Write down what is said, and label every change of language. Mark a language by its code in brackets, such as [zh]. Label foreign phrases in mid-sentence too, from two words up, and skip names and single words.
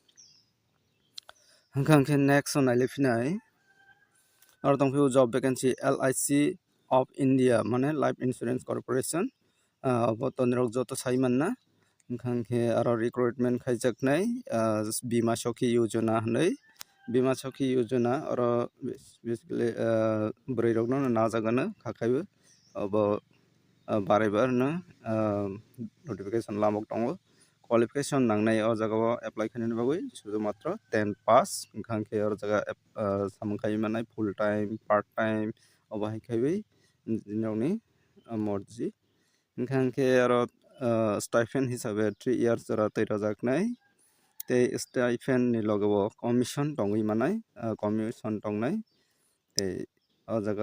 [trp] hingke [en] next on [trp] nailiphinai aro tongphio [en] job vacancy [trp] LIC of India mane life insurance corporation abo to nirok joto sai manna hingke aro recruitment khaijaknai bima sakhi yojana hinui bima sakhi yojana oro basically boroi rok no najagano khakaibo abo baraibar no notification lamok tongo qualification nangnai o jagao apply khainani bagui [bn] শুধু মাত্র [trp] 10 pass hingke oro jaga samung khai manai [en] full time part time [trp] obo hai khaibai nirokni morji hingke aro stipend hisabe 3 years jora teirojaknai tei stipend ni logao commission tongui manai commission tongnai tei o jaga